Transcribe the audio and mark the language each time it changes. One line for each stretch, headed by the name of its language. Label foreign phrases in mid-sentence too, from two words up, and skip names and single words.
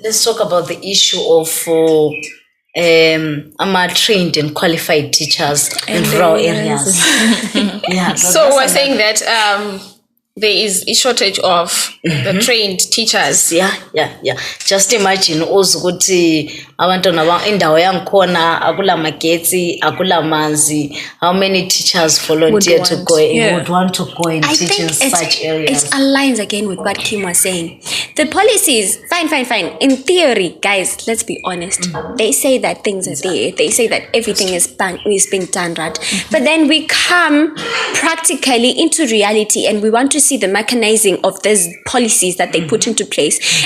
English: Let's talk about the issue of trained and qualified teachers in rural areas. So we're saying that there is a shortage of the trained teachers. Yeah. Just imagine
Zulu: ukuthi abantwana indawo yangikhona akula magetsi akula manzi.
English: How many teachers volunteer to go would want to go and teach in such areas? It aligns again with what Kim was saying. The policies, fine. In theory, guys, let's be honest. They say that things are there. They say that everything is being done right. But then we come practically into reality and we want to see the mechanizing of these policies that they put into place.